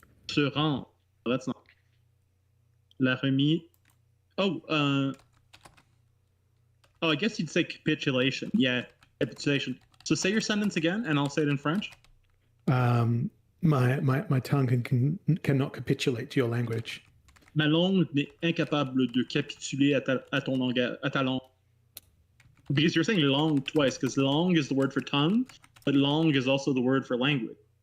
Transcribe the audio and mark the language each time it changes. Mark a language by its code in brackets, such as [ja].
[fr] Se rend. [en] Oh, that's not. [fr] La remise. [en] Oh, I guess you'd say capitulation. Yeah, capitulation. So say your sentence again, and I'll say it in French. My tongue cannot capitulate to your language. [fr] Ma langue n'est incapable de capituler à ta langue. [en] Because you're saying langue twice, because langue is the word for tongue, but langue is also the word for language.